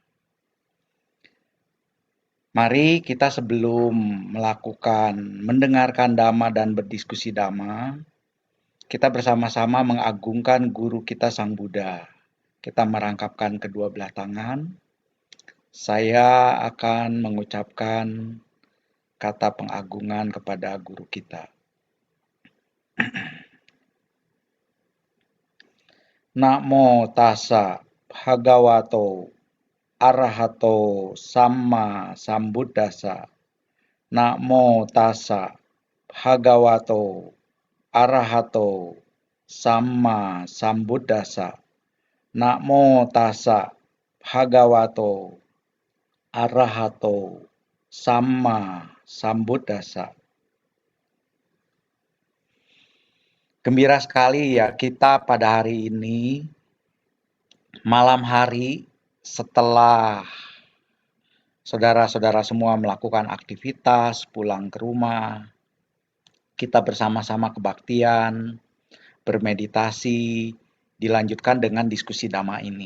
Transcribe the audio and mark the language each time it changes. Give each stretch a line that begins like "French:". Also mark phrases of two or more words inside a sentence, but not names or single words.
Indonesian: Mari kita sebelum melakukan mendengarkan Dhamma dan berdiskusi Dhamma, kita bersama-sama mengagungkan guru kita Sang Buddha. Kita merangkapkan kedua belah tangan. Saya akan mengucapkan kata pengagungan kepada guru kita.
Pali: Namo tassa bhagavato arahato samma sambuddhassa. Namo tassa bhagavato arahato samma sambuddhassa. Namo tassa bhagavato arahato samma sambuddhassa.
Indonesian: Gembira sekali ya kita pada hari ini, malam hari setelah saudara-saudara semua melakukan aktivitas, pulang ke rumah, kita bersama-sama kebaktian, bermeditasi, dilanjutkan dengan diskusi Dhamma ini.